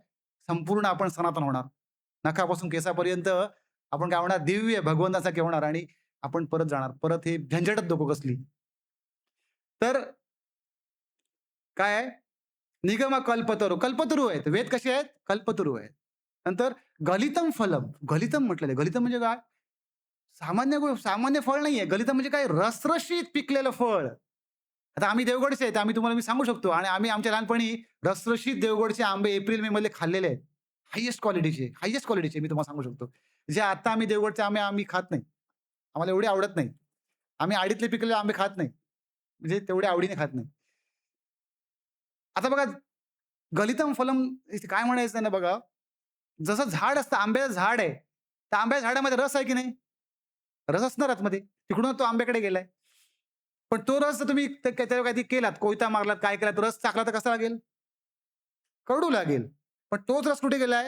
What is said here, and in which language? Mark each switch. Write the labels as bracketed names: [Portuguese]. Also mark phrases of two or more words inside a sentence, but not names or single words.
[Marathi] संपूर्ण आपण सनातन होणार. नखापासून केसापर्यंत आपण काय होणार? दिव्य भगवंतासारखे होणार आणि आपण परत जाणार. परत हे झंझटच नको कसली. तर काय आहे? [Sanskrit] निगम कल्पतरू. [Marathi] कल्पतरू आहेत. वेद कसे आहेत? कल्पतरू आहेत. नंतर [Sanskrit] गलितम फलम. [Marathi] गलितम म्हटलेलं आहे. गलितम म्हणजे काय? सामान्य फळ नाहीये. गलितम म्हणजे काय? रसरशीत पिकलेलं फळ. आता आम्ही देवगडचे आहेत. मी सांगू शकतो आणि आम्ही आमच्या लहानपणी रसरशीत देवगडचे आंबे एप्रिल मे मधले खाल्लेले आहेत. [English] highest qualityचे [Marathi] मी तुम्हाला सांगू शकतो. जे आता आम्ही देवगडचे आंबे आम्ही खात नाही. आम्हाला एवढे आवडत नाही. आम्ही आडीतले पिकलेले आंबे खात नाही. म्हणजे तेवढ्या आवडीने खात नाही. आता बघा, [Sanskrit] गलितम फलम [Marathi] इथे काय म्हणायचं त्यांना बघा. जसं झाड असतं, आंब्याचं झाड आहे. त्या आंब्याच्या झाडामध्ये रस आहे की नाही? रस असणार आतमध्ये. तिकडून तो आंब्याकडे गेलाय. पण तो रस जर तुम्ही त्याच्यावर काहीतरी केलात, कोयता मारलात, काय केलात, रस टाकला तर कसा लागेल? कडू लागेल. पण तोच रस कुठे गेलाय?